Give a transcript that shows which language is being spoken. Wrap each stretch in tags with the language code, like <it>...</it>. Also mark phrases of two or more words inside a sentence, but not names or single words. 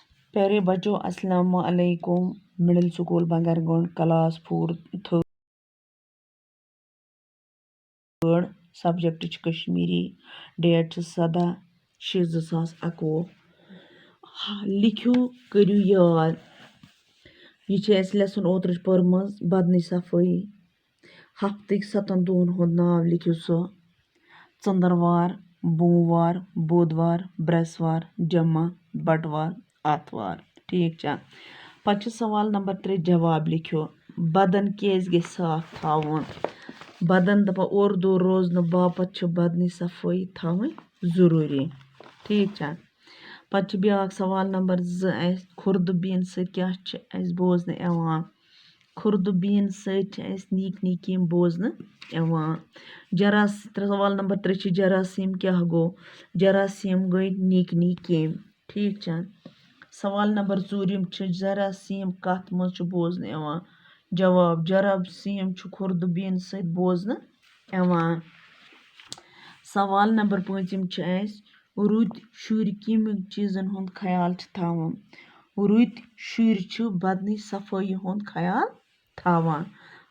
<ur>پیارے بچوں,</ur> <ar>السلام علیکم.</ar> <en>मिडिल स्कूल बंगरगुंड, class 4 third, subject Kashmiri, date 17/6/2021।</en> <ks>लिखियो करियो याद। यह लेसन ओत्र पर्मज बदन सफाई। हफ्तक 7 दोहन हुंद नाव लिखियो सो। चंदरवार, बोमवार, बुधवार, ब्रेसवार, जमा, बटवार, आतवार। ठीक छा। पच सवाल नंबर 3 जवाब लिखियो। बदन केस गे साफ थावन। बदन दपा और दो रोजन बापत छ बदन सफाई थावन जरूरी। ठीक छा। पच ब्याक सवाल नंबर 2 खुर्द बीन से क्या बोजन यवान। खुर्द बीन सवाल नीक यम बोजन यवान। सवाल नंबर 3 जरासीम क्या गो। जरासीम गई नीक यम। ठीक छा। सवाल नंबर 4 जरासीम कथ मज बोजन यवान। जवाब जरासीम खुर्द बीन सत बोजन यवान। सवाल नंबर 5 रुत शुर कम चीजन हुंद ख्याल थावन। रुत शुर बदन सफाई हुंद ख्याल थावन।</ks>